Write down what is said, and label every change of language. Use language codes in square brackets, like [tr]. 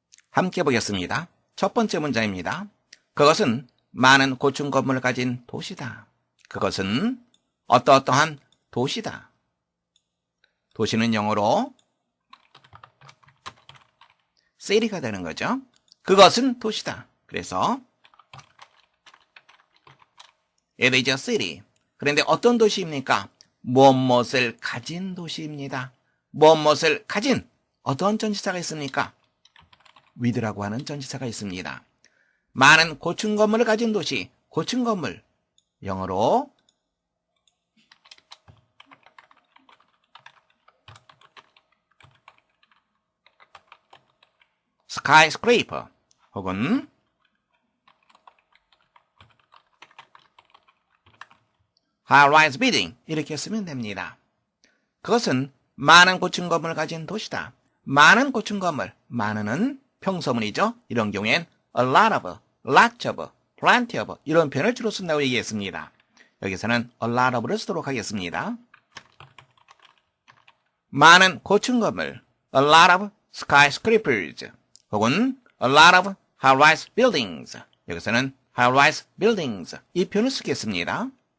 [ko] 함께 보겠습니다. 첫 번째 문장입니다. 그것은 많은 고층 건물을 가진 도시다. 그것은 어떠어떠한 도시다. 도시는 영어로 city가 되는 거죠. 그것은 도시다. 그래서 [en] it is a city. [ko] 그런데 어떤 도시입니까? 무엇을 가진 도시입니다. 무엇을 가진 어떤 전치사가 있습니까? with라고 하는 전치사가 있습니다. 많은 고층 건물을 가진 도시, 고층 건물, 영어로 skyscraper 혹은 high-rise building 이렇게 쓰면 됩니다. 그것은 많은 고층 건물을 가진 도시다. 많은 고층 건물, 많은은 평서문이죠. 이런 경우엔 a lot of, lots of, plenty of 이런 표현을 주로 쓴다고 얘기했습니다. 여기서는 a lot of를 쓰도록 하겠습니다. 많은 고층 건물, a lot of skyscrapers 혹은 a lot of high-rise buildings 여기서는 high-rise buildings 이 표현을 쓰겠습니다.